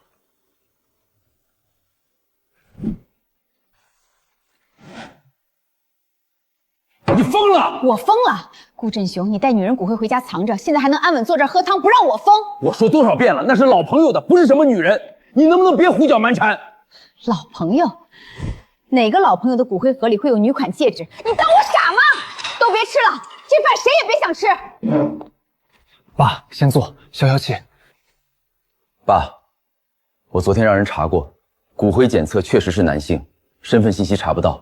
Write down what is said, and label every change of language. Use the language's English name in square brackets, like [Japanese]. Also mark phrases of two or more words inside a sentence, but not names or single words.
[Chinese] 你瘋了！我瘋了！顧振雄，你帶女人骨灰回家藏着，现在還能安穩坐這兒喝湯，不讓我瘋？我說多少遍了，那是老朋友的，不是什麼女人，你能不能別胡攪蠻纏？老朋友？哪個老朋友的骨灰盒裡會有女款戒指？你當我傻嗎？都別吃了，這飯誰也別想吃。爸，先坐，消消氣。爸，我昨天讓人查過，骨灰檢測確實是男性，身份信息查不到。